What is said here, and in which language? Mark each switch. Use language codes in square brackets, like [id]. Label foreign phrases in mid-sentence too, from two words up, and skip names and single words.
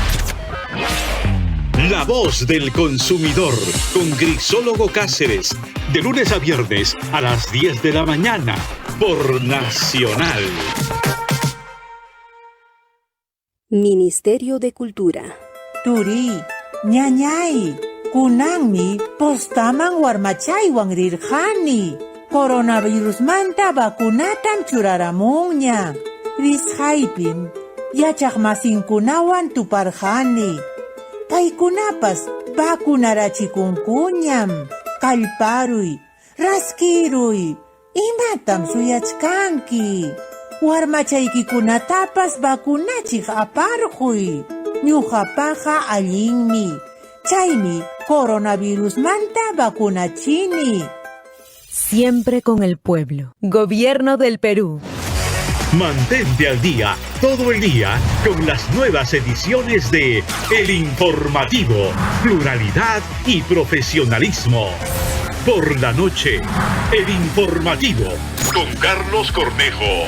[es] La Voz del Consumidor con Grisólogo Cáceres, de lunes a viernes a las 10 de la mañana por Nacional. Ministerio de Cultura. [qu] Turi, ñañay, kunangmi postaman warmachaywan rirqani. Coronavirus manta vacunatam churaramunña. Risqaypim yachaq masinkunawan tuparqani. Paykunapas vacunarachikunkuñam. Kallparuy, raskiruy, imatam suyachkanki. Warmachaykikunatapas vacunachiq aparquy. Ñuqapaqa allinmi. Chaymi coronavirus manta vacunachini. [es] Siempre con el pueblo. Gobierno del Perú. Mantente al día, todo el día, con las nuevas ediciones de El Informativo, pluralidad y profesionalismo. Por la noche, El Informativo, con Carlos Cornejo.